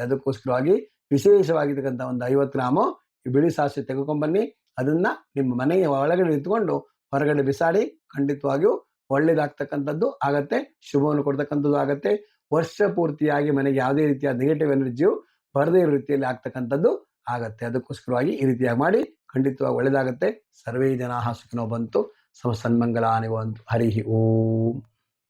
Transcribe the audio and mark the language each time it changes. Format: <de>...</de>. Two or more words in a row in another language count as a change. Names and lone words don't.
<kn>ಅದಕ್ಕೋಸ್ಕರವಾಗಿ ವಿಶೇಷವಾಗಿರ್ತಕ್ಕಂಥ ಒಂದು 50 ಗ್ರಾಮು ಬಿಳಿ ಸಾಸಿವೆ ತೆಗೆದುಕೊಂಡ್ಬನ್ನಿ, ಅದನ್ನ ನಿಮ್ಮ ಮನೆಯ ಒಳಗಡೆ ನಿಂತ್ಕೊಂಡು ಹೊರಗಡೆ ಬಿಸಾಡಿ, ಖಂಡಿತವಾಗಿಯೂ ಒಳ್ಳೇದಾಗ್ತಕ್ಕಂಥದ್ದು ಆಗತ್ತೆ, ಶುಭವನ್ನು ಕೊಡ್ತಕ್ಕಂಥದ್ದು ಆಗತ್ತೆ. ವರ್ಷ ಪೂರ್ತಿಯಾಗಿ ಮನೆಗೆ ಯಾವುದೇ ರೀತಿಯ</kn> <en>negative energy</en> <kn>ಬರದೇ ಇರೋ ರೀತಿಯಲ್ಲಿ ಆಗ್ತಕ್ಕಂಥದ್ದು ಆಗತ್ತೆ. ಅದಕ್ಕೋಸ್ಕರವಾಗಿ ಈ ರೀತಿಯಾಗಿ ಮಾಡಿ ಖಂಡಿತವಾಗಿ ಒಳ್ಳೇದಾಗತ್ತೆ.</kn> <sa>ಸರ್ವೇ ಜನಾಃ ಸುಖಿನೋ ಭವಂತು, ಸನ್ಮಂಗಲಾನಿ ಭವಂತು. ಹರಿ ಓಂ.</sa>